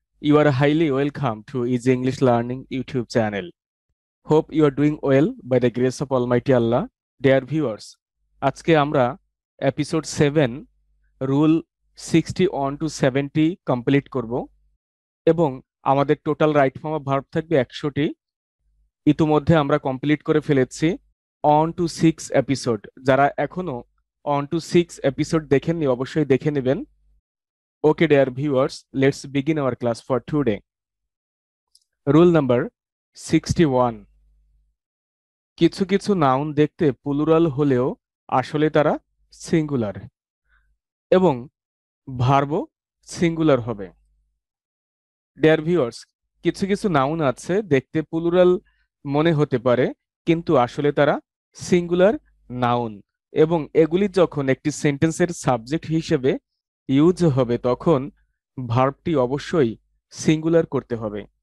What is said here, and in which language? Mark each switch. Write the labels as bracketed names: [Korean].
[English] You are highly welcome to Easy English Learning YouTube channel. Hope you are doing well by the grace of Almighty Allah. [Bangla] Dear viewers, আজকে আমরা episode 7 rule 61 to 70 complete করব এবং আমাদের total right form of verb থাকবে 100টি। ইতিমধ্যে আমরা complete করে ফেলেছি অন টু 6 এপিসোড। যারা এখনো অন টু 6 এপিসোড দেখেননি অবশ্যই দেখে নেবেন। [English] Okay, dear viewers, let's begin our class for today. Rule number 61. [Bangla] কিছু কিছু নাউন দেখতে প্লুরাল হলেও আসলে তারা সিঙ্গুলার এবং ভার্বও সিঙ্গুলার হবে। ডিয়ার ভিউয়ার্স, কিছু কিছু নাউন আছে দেখতে প্লুরাল মনে হতে পারে কিন্তু আসলে তারা সিঙ্গুলার নাউন, এবং এগুলি যখন একটি সেন্টেন্সের সাবজেক্ট হিসেবে ইউজ হবে তখন ভার্বটি অবশ্যই সিঙ্গুলার করতে হবে।